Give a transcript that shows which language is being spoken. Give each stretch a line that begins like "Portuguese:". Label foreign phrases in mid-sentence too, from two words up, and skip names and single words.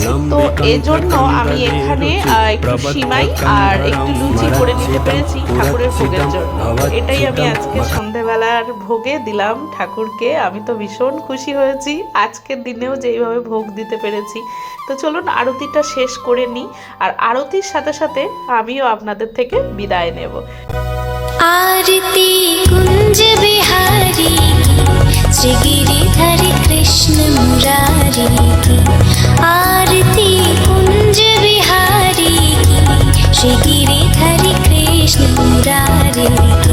Bangla: তো এই জন্য আমি এখানে একটু সিমাই আর একটু লুচি করে নিতে পেরেছি ঠাকুরের ভোগের জন্য। এটাই আমি আজকে সন্ধ্যেবেলার ভোগে দিলাম ঠাকুরকে। আমি তো ভীষণ খুশি হয়েছি আজকের দিনেও যেইভাবে ভোগ দিতে পেরেছি। তো চলুন আরতিটা শেষ করে নিই, আর আরতির সাথে সাথে আমিও আপনাদের থেকে বিদায় নেব।
Hindi: आरती कुंज बिहारी की, श्री गिरिधर कृष्ण मुरारी की। आरती कुंज बिहारी की, श्री गिरिधर कृष्ण मुरारी की।